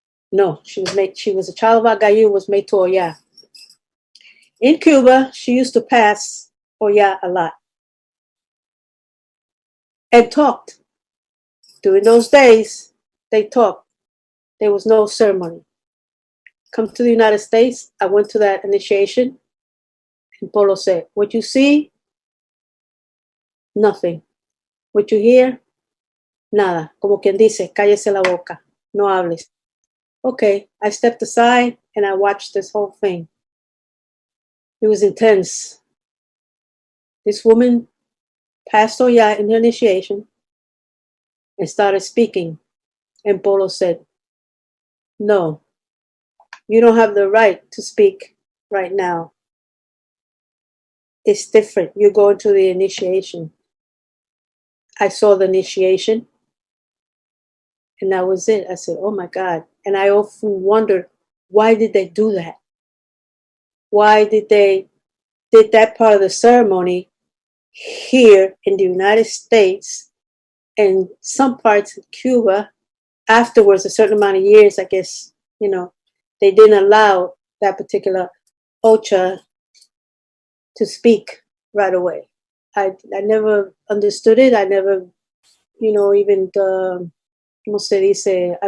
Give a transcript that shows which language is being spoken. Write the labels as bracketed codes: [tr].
[en] No, she was a child of Agayu, was made to Oya. In Cuba, she used to pass Oya a lot and talked. During those days, they talked. There was no ceremony. Come to the United States, I went to that initiation, and Polo said, what you see, nothing. What you hear, nada. [es] Como quien dice, cállese la boca, no hables. [en] Okay, I stepped aside and I watched this whole thing. It was intense. This woman passed Oya in her initiation and started speaking. And Polo said, no, you don't have the right to speak right now. It's different. You're going to the initiation. I saw the initiation, and that was it. I said, oh my God. And I often wondered, why did they do that? Why did they did that part of the ceremony here in the United States and some parts of Cuba? Afterwards, a certain amount of years, I guess, they didn't allow that particular Ocha to speak right away. I never understood it. I never, even, [es] ¿cómo se dice?